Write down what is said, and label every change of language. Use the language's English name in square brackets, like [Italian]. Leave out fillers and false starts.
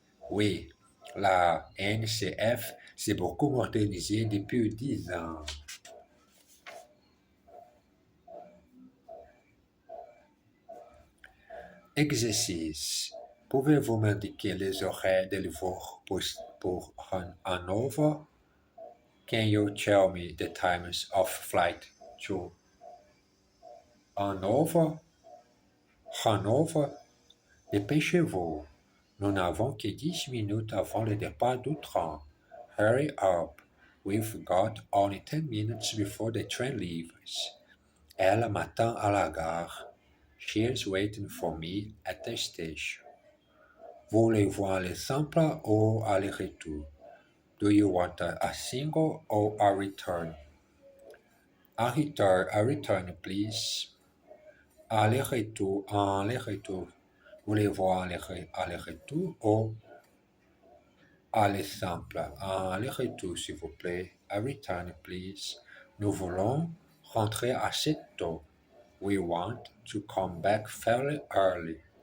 [French] Oui, la NCF s'est beaucoup modernisée depuis 10 ans. Exercice. Pouvez-vous m'indiquer les horaires de vol pour Hanover? [English] Can you tell me the times of flight to Hanover? [French] Hanover? Dépêchez-vous. Nous n'avons que 10 minutes avant le départ du train. [English] Hurry up. We've got only 10 minutes before the train leaves. [French] Elle m'attend à la gare. [English] She's waiting for me at the station. [French] Voulez-vous aller simple ou aller-retour? [English] Do you want a single or a return? A return, please. [French] Aller-retour. Voulez-vous aller-retour ou aller simple? Aller-retour, s'il vous plaît. [English] A return, please. [French] Nous voulons rentrer à 7 heures. [English] We want to come back fairly early.